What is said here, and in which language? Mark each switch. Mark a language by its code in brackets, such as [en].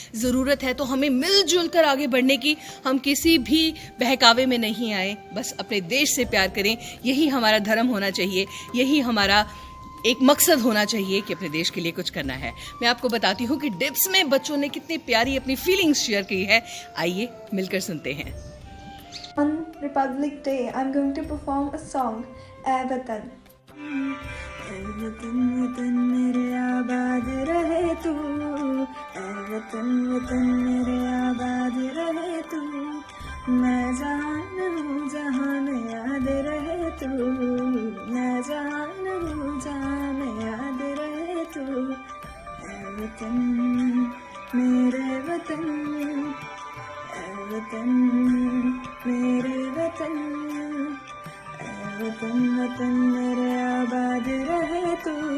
[hi] ज़रूरत है तो हमें मिलजुल कर आगे बढ़ने की। हम किसी भी बहकावे में नहीं आए, बस अपने देश से प्यार करें, यही हमारा धर्म होना चाहिए, यही हमारा एक मकसद होना चाहिए कि अपने देश के लिए कुछ करना है। मैं आपको बताती हूँ कि डिप्स में बच्चों ने कितनी प्यारी अपनी फीलिंग्स शेयर की है, आइए मिलकर सुनते हैं। [en] On Republic Day, I'm going to perform a song, "Ae Watan". [hi] ऐ वतन वतन मेरे आबाद रहे तू, ऐ वतन वतन मेरे आबाद रहे तू, मैं जहान हूँ जहान याद रहे तू, मैं जहान हूँ जहान याद रहे तू, ऐ वतन मेरे वतन, ऐ वतन मेरे वतन, ऐ वतन वतन मेरे आबाद रहे तू,